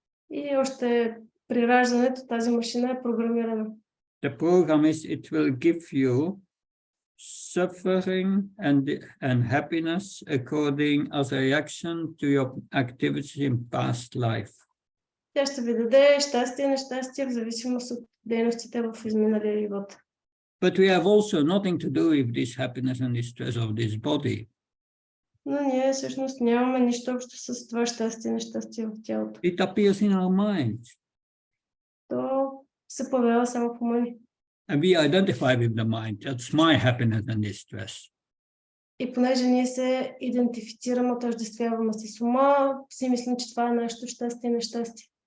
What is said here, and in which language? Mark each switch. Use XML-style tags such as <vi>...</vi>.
<bg>И още при раждането тази машина е програмирана.</bg> <en>The program is it will give you suffering and happiness according as a reaction to your activities in past life.</en> <bg>Тя ще ви даде щастие и нещастие в зависимост от дейностите в изминалия живот.</bg> <en>But we have also nothing to do with this happiness and distress of this body.</en> <bg>Но ние всъщност нямаме нищо общо с това щастие и нещастие в тялото.</bg> <en>It appears in our mind.</en> <bg>То се появява само в ума ни.</bg> <en>And we identify with the mind. That's my happiness and distress.</en> <bg>И понеже ние се идентифицираме, отъждествяваме с ума, си мислим, че това е нашето щастие и нещастие.</bg>